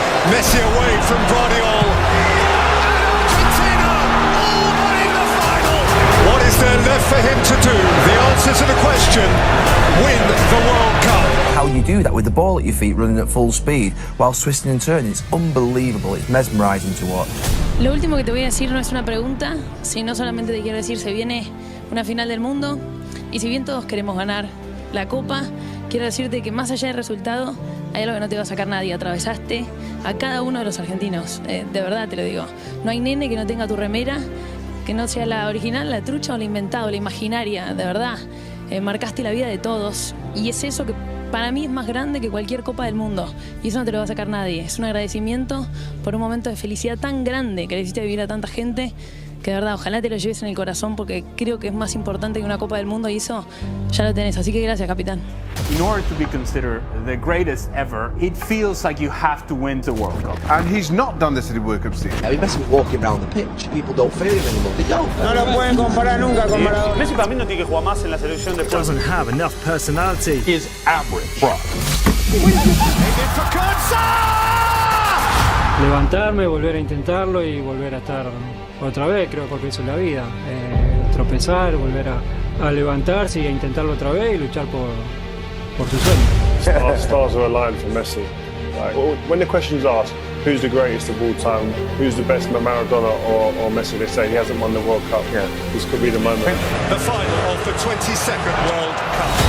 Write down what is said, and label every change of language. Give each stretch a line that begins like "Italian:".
English: Messi away from Guardiola, and Argentina all but in the final. What is there left for him to do? The answer to the question: win the World Cup. How you do that with the ball at your feet running at full speed while twisting and turning, it's unbelievable, it's mesmerising to watch.
Spanish: Lo último que te voy a decir no es una pregunta, sino solamente te quiero decir, se viene una final del mundo y si bien todos queremos ganar la Copa, quiero decirte que más allá del resultado, hay algo que no te va a sacar nadie. Atravesaste a cada uno de los argentinos, de verdad te lo digo. No hay nene que no tenga tu remera, que no sea la original, la trucha o la inventada o la imaginaria, de verdad. Marcaste la vida de todos y es eso que para mí es más grande que cualquier Copa del Mundo y eso no te lo va a sacar nadie. Es un agradecimiento por un momento de felicidad tan grande que le hiciste vivir a tanta gente que de verdad ojalá te lo lleves en el corazón porque creo que es más importante que una Copa del Mundo y eso ya lo tenés. Así que gracias, capitán.
English: In order to be considered the greatest ever, it feels like you have to win the World Cup. And he's not done this at the World Cup stage. I mean, Messi was walking around the pitch. People don't feel him anymore. They don't.
Spanish: No lo pueden comparar nunca con Maradona. Messi para mí no tiene que jugar más en la selección de
English: Doesn't have enough personality. Is average, bro.
Spanish: Levantarme, volver a intentarlo y volver a estar otra vez, creo, porque eso es la vida. Tropezar, volver a levantarse y a intentarlo otra vez y luchar por su sueño.
English: Stars are aligned for Messi. Like, when the question's asked, who's the greatest of all time, who's the best, Maradona or Messi, they say he hasn't won the World Cup. Yeah. This could be the moment. The final of the 22nd World Cup.